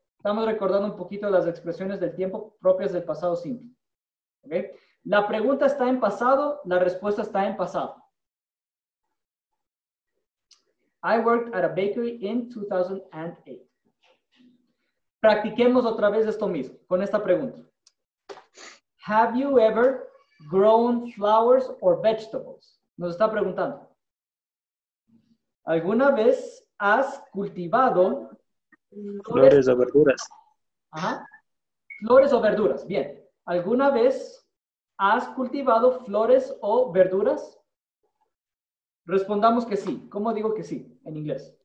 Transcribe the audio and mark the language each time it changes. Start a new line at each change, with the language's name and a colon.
Spanish: Estamos recordando un poquito las expresiones del tiempo propias del pasado simple. ¿Okay? La pregunta está en pasado, la respuesta está en pasado.
English: I worked at a bakery in 2008.
Spanish: Practiquemos otra vez esto mismo con esta pregunta.
English: Have you ever grown flowers or vegetables?
Spanish: Nos está preguntando. ¿Alguna vez has cultivado Flores o verduras. Ajá. Flores o verduras? Bien. ¿Alguna vez has cultivado flores o verduras? Respondamos que sí. ¿Cómo digo que sí en inglés?